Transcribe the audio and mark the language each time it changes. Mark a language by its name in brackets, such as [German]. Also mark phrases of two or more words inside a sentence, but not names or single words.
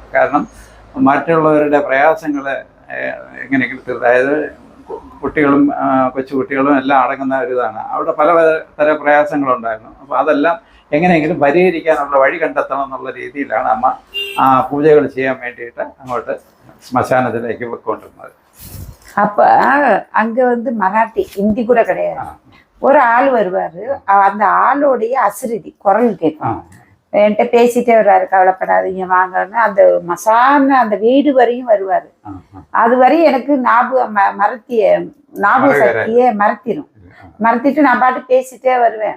[Malayalam] കാരണം മറ്റുള്ളവരുടെ പ്രയാസങ്ങൾ എങ്ങനെയെങ്കിലും അതായത് കുട്ടികളും കൊച്ചുകുട്ടികളും എല്ലാം അടങ്ങുന്ന ഒരു ഇതാണ്. അവിടെ പലതര പ്രയാസങ്ങളുണ്ടായിരുന്നു. അപ്പോൾ അതെല്ലാം എങ്ങനെയെങ്കിലും പരിഹരിക്കാനുള്ള വഴി കണ്ടെത്തണം എന്നുള്ള രീതിയിലാണ് അമ്മ പൂജകൾ ചെയ്യാൻ വേണ്ടിയിട്ട് അങ്ങോട്ട് ശ്മശാനത്തിലേക്ക് പോയിക്കൊണ്ടിരുന്നത്. [Tamil] அப்போ அங்கே மராட்டி, ஹிந்தி கூட கிடையாது. ஒரு ஆள் வருவார், அந்த ஆளோடைய அசிரிதி குரல் கேட்கும். என்கிட்ட பேசிட்டே வருவாரு, கவலைப்படாதீங்க வாங்கன்னு. அந்த மசான அந்த வீடு வரையும் வருவார். அது வரையும் எனக்கு ஞாபக சக்தியை மறத்திட்டு நான் பாட்டு பேசிட்டே வருவேன்.